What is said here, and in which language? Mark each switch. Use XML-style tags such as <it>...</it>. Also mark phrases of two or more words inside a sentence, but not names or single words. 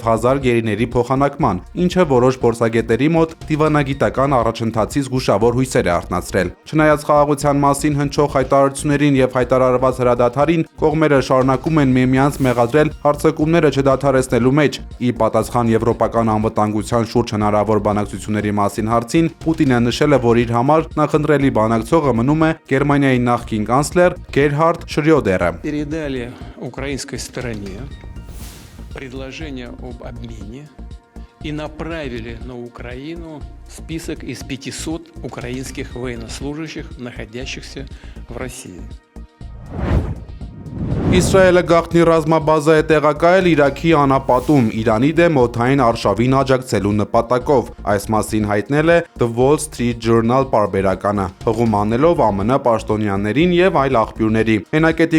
<hy>1000 գերիների փոխանակման, ինչը որոշ փորձագետների մոտ դիվանագիտական առաջընթացի զգուշավոր հույսեր է արթնացրել։ Չնայած խաղաղության մասին հնչող հայտարարություններին եւ հայտարարված հրադադարին, կողմերը շարունակում են միմյանց մեղադրել հարձակումները չդադարեցնելու մեջ։ Ի պատասխան եվրոպական անվտանգության շուրջ հնարավոր բանակցությունների մասին հարցին, Պուտինը նշել է, որ իր համար նախընտրելի բանակցողը մնում է Գերմանիայի նախկին կանցլեր Գերհարդ Շրյոդերը։</hy> <ru>Передали украинской стороне предложение об обмене и направили на Украину список из 500 украинских военнослужащих, находящихся в России.</ru> <hy>Իսրայելը գաղտնի ռազմաբազա է տեղակայել Իրաքի անապատում Իրանի դեմ օդային արշավին աջակցելու նպատակով։ Այս մասին հայտնել է The Wall Street Journal պարբերականը, հղում անելով ԱՄՆ պաշտոնյաներին եւ այլ աղբյուրների։ Հենակետի</hy>